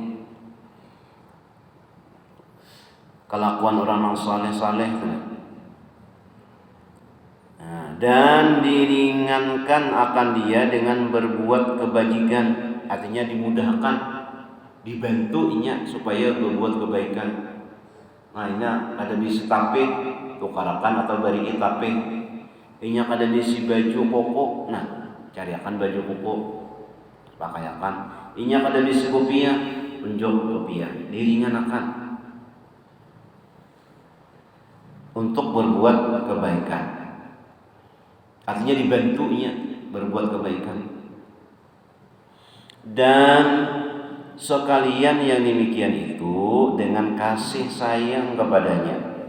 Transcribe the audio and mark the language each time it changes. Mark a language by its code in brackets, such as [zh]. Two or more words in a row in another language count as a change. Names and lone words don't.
[id] Kelakuan orang yang saleh-saleh. Dan diringankan akan dia dengan berbuat kebajikan, artinya dimudahkan, dibantunya supaya berbuat kebaikan. [bjn] Nah, ini ada bisa tape tukarakan atau bari tape. Ini ada bisi baju koko. Nah, cariakan baju koko, pakaiakan. Ini ada bisi kopiah, unjuk kopiah, [id] diringankan untuk berbuat kebaikan. Artinya dibantunya berbuat kebaikan. Dan sekalian yang demikian itu dengan kasih sayang kepadanya.